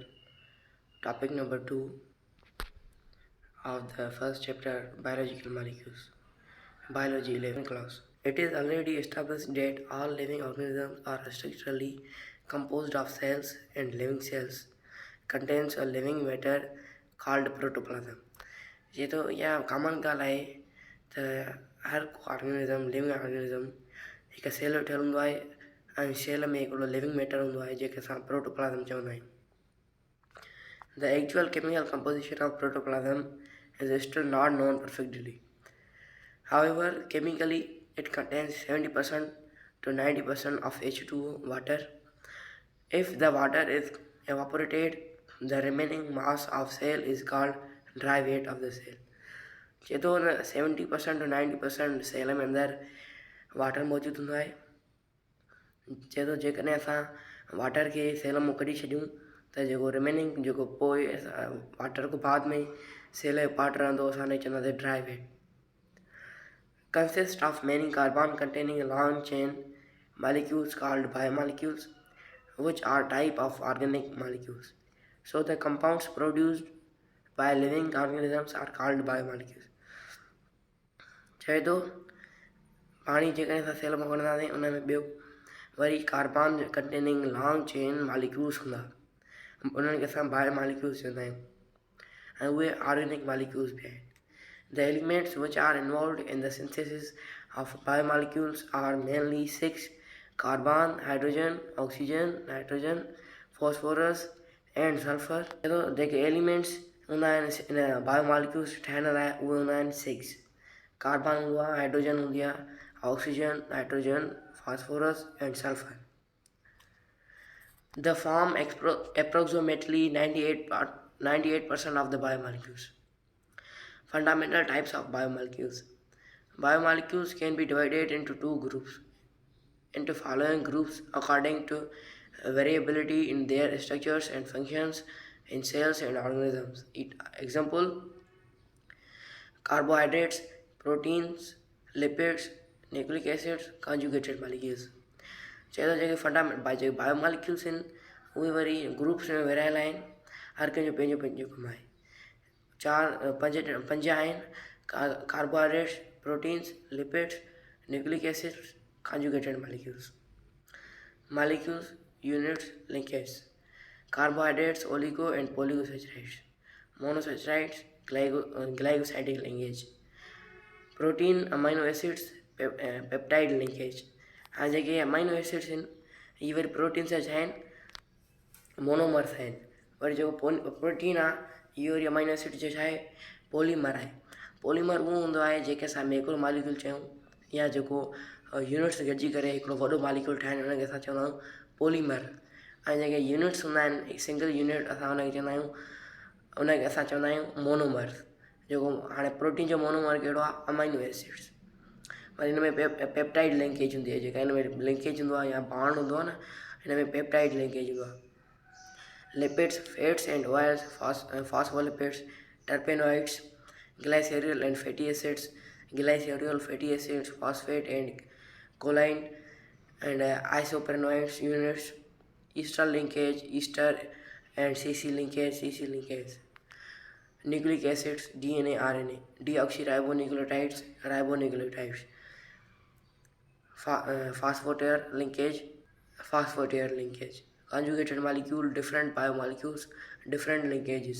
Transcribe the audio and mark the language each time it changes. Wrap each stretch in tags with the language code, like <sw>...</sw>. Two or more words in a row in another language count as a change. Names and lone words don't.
<en>Topic number 2 of the first chapter, biological molecules. Biology 11 class. It is already established that all living organisms are structurally composed of cells, and living cells contains a living matter called protoplasm.</en> <sd>ये तो यह कॉमन ॻाल्हि आहे त हर को ऑर्गेनिज़म</sd> <en>living organism</en> <sd>हिकु सेल ठहियलु हूंदो आहे ऐं सेल में हिकिड़ो</sd> <en>living matter</en> <sd>हूंदो आहे जंहिंखे असां प्रोटोप्लाज़म चवंदा आहियूं.</sd> <en>The actual chemical composition of protoplasm is still not known perfectly. However, chemically it contains 70% to 90% of H2O water. If the water is evaporated, the remaining mass of cell is called dry weight of the cell.</en> <sd>जे तो 70% to 90% सेल में अंदरि वाटर मौजूदु हूंदो आहे. जे तो जेकॾहिं असां वाटर खे सेल मां कढी छॾियूं त जेको रिमेनिंग जेको पोइ वाटर खां बाद में सेल जो पार्ट रहंदो असां चवंदासीं</sd> <en>dry weight. Consists of many carbon containing long chain molecules called biomolecules, which are type of organic molecules. So the compounds produced by living organisms are called biomolecules.</en> <sd>चए थो पाणी जेकॾहिं असां सेल मां खणंदासीं उन में ॿियो वरी</sd> <en>carbon containing long chain molecules</en> <sd>हूंदा, उन्हनि खे असां बायोमॉलिक्यूल्स चवंदा आहियूं ऐं उहे</sd> <en>organic molecules</en> <sd>बि आहिनि.</sd> <en>The elements which are involved in the synthesis of biomolecules are mainly 6: carbon, hydrogen, oxygen, nitrogen, phosphorus and sulfur.</en> <sd>जेके एलिमेंट्स हूंदा आहिनि इन बायोमॉलिक्यूल्स ठाहिण लाइ उहे हूंदा आहिनि 6. कार्बन हूंदो आहे, हाइड्रोजन हूंदी आहे,</sd> <en>Oxygen, nitrogen, phosphorus and sulfur. The form approximately 98% of the biomolecules. Fundamental types of biomolecules. Biomolecules can be divided into following groups according to variability in their structures and functions in cells and organisms. Example: carbohydrates, proteins, lipids, nucleic acids, conjugated molecules.</en> <sd>चए थो जेके बायोमॉलिक्यूल्स आहिनि उहे वरी ग्रुप्स में विरहायल आहिनि, हर कंहिंजो पंहिंजो पंहिंजो कमु आहे. पंज आहिनि:</sd> <en>Carbohydrates, proteins, lipids, nucleic acids, conjugated molecules. Molecules, units, linkages. Carbohydrates, oligo and polysaccharides. Monosaccharides, glycosidic linkage. Protein, amino acids, peptide linkage.</en> <sd>हाँ जेके</sd> <en>amino acids</en> <sd>आहिनि इहे वरी प्रोटीन सां छा आहिनि, मोनोमर्स आहिनि. वरी जेको प्रोटीन आहे इहो वरी</sd> <en>amino acid</en> <sd>जो छा आहे, पॉलीमर आहे. पॉलीमर उहो हूंदो आहे जेके असां</sd> <en>macro molecule</en> <sd>चयूं या जेको यूनिट्स गॾिजी करे हिकिड़ो वॾो मॉलिक्यूल ठाहिनि उनखे असां चवंदा आहियूं पॉलीमर. ऐं जेके यूनिट्स हूंदा आहिनि</sd> <en>single unit</en> <sd>असां उनखे चवंदा आहियूं, उनखे असां चवंदा आहियूं मोनोमर्स. जेको हाणे प्रोटीन जो मोनोमर कहिड़ो आहे,</sd> <en>amino acids.</en> <sd>वरी हिन में</sd> <en>peptide linkage</en> <sd>हूंदी आहे, जेका हिन में लिंकेज हूंदो आहे या बांड हूंदो आहे न, हिन में</sd> <en>peptide linkage</en> <sd>हूंदो आहे.</sd> <en>Lipids, fats and oils, phospholipids, टर्पेनॉइड्स, glycerol and fatty acids, glycerol, fatty acids, phosphate and choline, and isoprenoids units, ester linkage, ester and CC linkage. Nucleic acids, DNA, RNA, deoxyribonucleotides, ribonucleotides, phosphateur linkage, conjugated molecule, different biomolecules, different linkages.</en>